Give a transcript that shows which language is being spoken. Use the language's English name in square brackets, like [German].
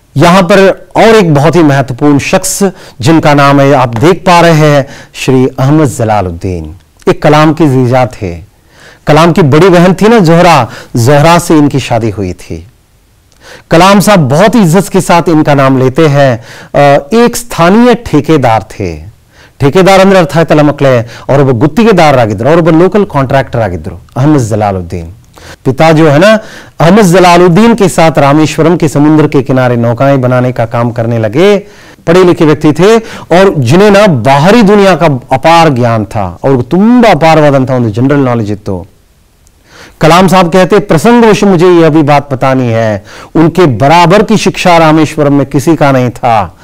[Hindi] यहां पर और एक बहुत ही महत्वपूर्ण शख्स जिनका नाम है, आप देख पा रहे हैं, श्री अहमद जलालुद्दीन, एक कलाम की जीजा थे। कलाम की बड़ी बहन थी ना जोहरा से इनकी शादी हुई थी। कलाम साहब बहुत ही इज्जत के साथ इनका नाम लेते हैं। एक स्थानीय ठेकेदार थे। [Kannada] ठेकेदार ಅಂದ್ರೆ ಅರ್ಥ ಆಯ್ತಲ್ಲ ಮಕ್ಕಳೇ, ಅವರೊಬ್ಬ ಗುತ್ತಿಗೆದಾರರಾಗಿದ್ರು, ಅವರೊಬ್ಬ ಲೋಕಲ್ ಕಾಂಟ್ರಾಕ್ಟರ್ ಆಗಿದ್ರು अहमद जलालुद्दीन। [Hindi] पिता जो है ना अहमद जलालुद्दीन के साथ रामेश्वरम के समुद्र के किनारे नौकाएं बनाने का काम करने लगे। पढ़े लिखे व्यक्ति थे और जिन्हें ना बाहरी दुनिया का अपार ज्ञान था और [Kannada] ತುಂಬಾ ಅಪಾರವಾದಂತಹ ಒಂದು ಜನರಲ್ ನಾಲೆಜ್ ಇತ್ತು। [Hindi] कलाम साहब कहते, प्रसंगवश मुझे यह भी बात बतानी है, उनके बराबर की शिक्षा रामेश्वरम में किसी का नहीं था।